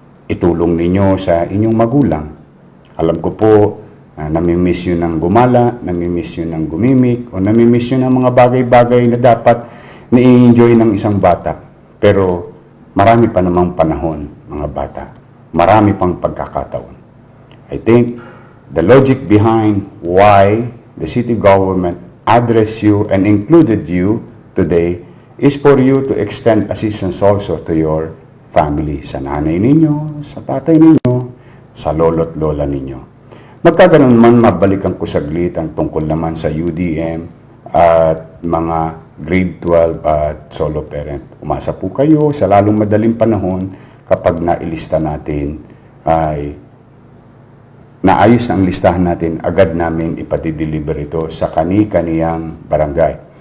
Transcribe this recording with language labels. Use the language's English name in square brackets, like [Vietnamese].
[Filipino] Itulong ninyo sa inyong magulang. Alam ko po, namimiss yun ng gumala, namimiss yun ng gumimik, o namimiss yun ng mga bagay-bagay na dapat na-enjoy ng isang bata. Pero marami pa namang panahon, mga bata. Marami pang pagkakataon. [English] I think the logic behind why the city government addressed you and included you today is for you to extend assistance also to your family, [Filipino] sa nanay ninyo, sa tatay ninyo, sa lolo't lola ninyo. Magkaganon man, mabalikan ko saglit ang tungkol naman sa UDM at mga grade 12 at solo parent. Umasa po kayo sa lalong madaling panahon kapag nailista natin ay naayos na ang listahan natin, agad namin ipatideliver ito sa kani-kaniyang barangay.